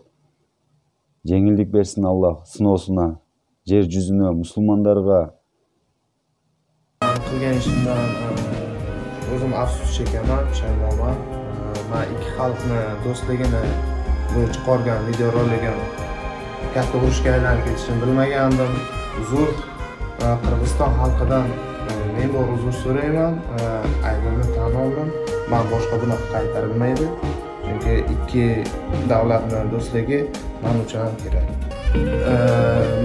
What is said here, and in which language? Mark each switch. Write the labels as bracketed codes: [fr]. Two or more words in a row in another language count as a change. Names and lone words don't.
[ky] Жеңилдик берсин Аллах сыноосуна, жер жүзүнө, мусулмандарга. Кылган ишимден өзүм афсус чекемин, пушаймонмун. Мен эки халкны достугуна бул чыгарган видеоролигим [uz] katta urushga aylanib ketishini bilmagandim. Uzr, Qirg'iziston xalqidan men bor uzr so'rayman. Aybimni tan oldim. Men boshqa bunaqa qaytarmaydi. Chunki ikki davlatning do'stligi men uchun ham kerak.